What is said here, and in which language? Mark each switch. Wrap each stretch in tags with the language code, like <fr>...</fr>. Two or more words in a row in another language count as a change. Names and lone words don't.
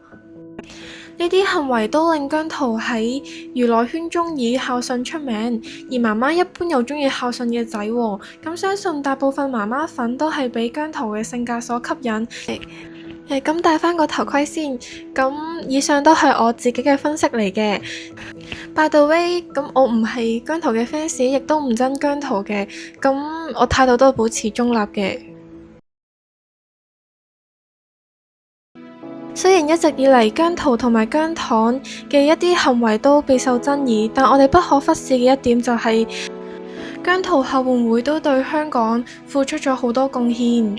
<yue>呢啲行為都令姜濤喺娛樂圈中以孝順出名，而媽媽一般又中意孝順嘅仔喎。咁相信大部分媽媽粉都係俾姜濤嘅性格所吸引。咁戴翻個頭盔先。咁以上都係我自己嘅分析嚟嘅。</yue> <en>By the way，</en> <yue>咁我唔係姜濤嘅 fans，亦都唔憎姜濤嘅。咁我態度都保持中立嘅。雖然一直以嚟姜濤同埋姜糖嘅一啲行為都備受爭議，但我哋不可忽視嘅一點就係姜濤後援會都對香港付出咗好多貢獻。</yue>